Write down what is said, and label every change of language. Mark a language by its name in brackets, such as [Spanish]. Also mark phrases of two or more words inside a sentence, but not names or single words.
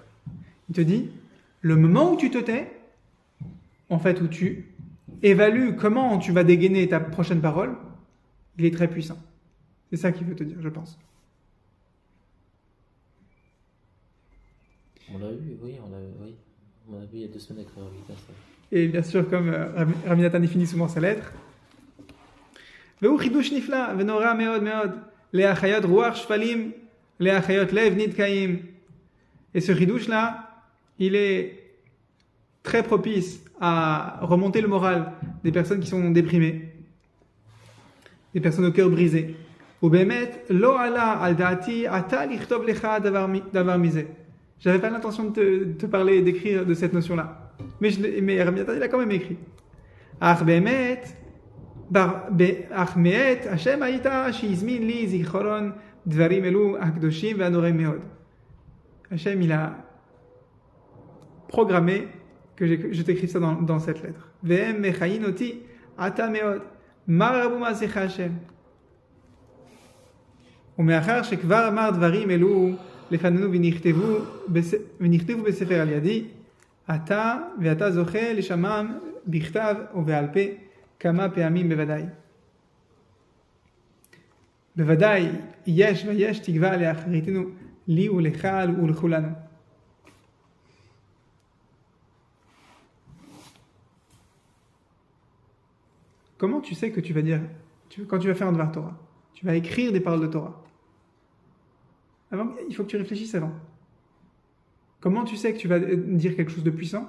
[French] Il te dit, le moment où tu te tais, en fait, où tu évalues comment tu vas dégainer ta prochaine parole, il est très puissant. C'est ça qu'il veut te dire, je pense. On l'a vu, oui. On l'a vu il y a 2 semaines avec Rabbi Nathan. Et bien sûr, comme Rabbi Nathan finit souvent sa lettre, [Hebrew] והוא חידוש נפלא ונורא מאוד מאוד להחיות רוח שפלים, להחיות לב נתקעים. [French] Et ce חידוש là, il est très propice à remonter le moral des personnes qui sont déprimées, des personnes au cœur brisé. [Hebrew] ובאמת לא עלה על דעתי עתה לכתוב לך דבר מזה. [French] J'avais pas l'intention de te parler et d'écrire de cette notion-là. Mais Rabbi Nathan, il a quand même écrit. [Hebrew] אך מאת השם הייתה שהזמין לי זיכרון דברים אלו הקדושים והנוראים מאוד. [French] Hachem, il a programmé que je t'écrive ça dans cette lettre. [Hebrew] והם מכהין אותי עתה מאוד. מה רבו מעשיך השם? ומאחר שכבר אמר דברים אלו לפנינו ונכתבו בספר על ידי, ואתה זוכה לשמם בכתב ובעל פה כמה פעמים בוודאי. בוודאי יש תקווה לאחריתנו, לי ולך ולכולנו. [French] Comment tu sais que tu vas dire, quand tu vas faire un [Hebrew] דבר תורה, [French] tu vas écrire des paroles de Torah? Avant, il faut que tu réfléchisses avant. Comment tu sais que tu vas dire quelque chose de puissant?